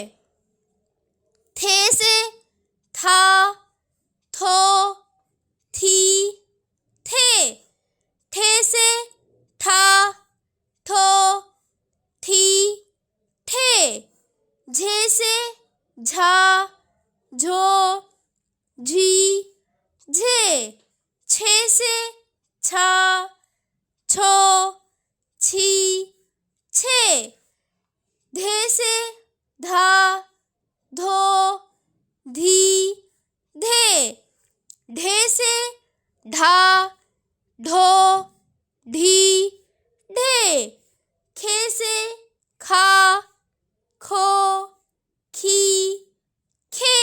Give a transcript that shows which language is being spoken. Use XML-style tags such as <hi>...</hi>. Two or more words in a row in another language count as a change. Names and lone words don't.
<ur>تھے سے تھا، تھو، تھی، تھے۔ تھے سے تھا، تھو، تھی، تھے۔ جھے سے جھا، جھو، جھی، جھے۔ چھے سے چھا، چھو، چھی، چھے۔ دھے سے دھا، دھو، دھی، دھے۔ ڈھے سے ڈھا، ڈھو، ڈھی، ڈھے۔ کھے سے کھا، کھو، کھی، کھے۔</ur>